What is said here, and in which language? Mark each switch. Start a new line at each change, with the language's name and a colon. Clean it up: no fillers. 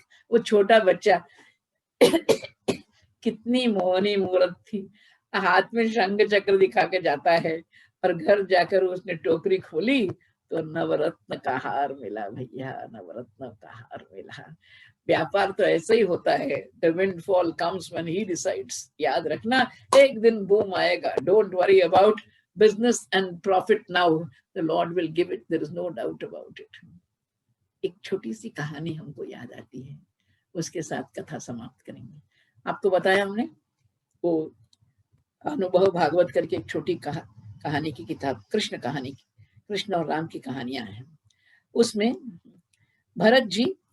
Hindi: वो छोटा बच्चा कितनी मोहनी मूर्त थी, हाथ में शंख चक्र दिखा के जाता है और घर जाकर उसने टोकरी खोली तो नवरत्न का हार मिला। भैया नवरत्न का हार मिला। व्यापार तो ऐसे ही होता है,
English: the windfall comes when he decides।
Hindi: याद रखना, एक दिन बूम आएगा।
English: Don't worry about business and profit now, the Lord will give it, there is no doubt about it।
Hindi: एक छोटी सी कहानी हमको याद आती है, उसके साथ कथा समाप्त करेंगे। आपको बताया हमने वो अनुभव भागवत करके एक छोटी कहानी की किताब, कृष्ण कहानी की, कृष्ण और राम की कहानियां हैं। उसमें भरत जी